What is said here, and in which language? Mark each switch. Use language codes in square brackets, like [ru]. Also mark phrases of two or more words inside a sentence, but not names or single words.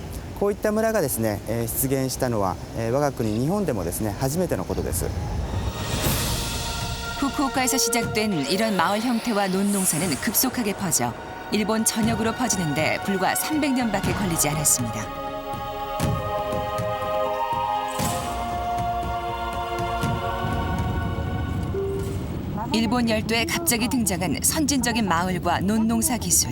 [ja] こういった村がですね、出現したのは、我が国日本でもですね初めてのことです。 [ko] 후쿠오카에서 시작된 이런 마을 형태와 논 농사는 급속하게 퍼져 일본 전역으로 퍼지는데 불과 300년밖에 걸리지 않았습니다. 일본 열도에 갑자기 등장한 선진적인 마을과 논 농사 기술.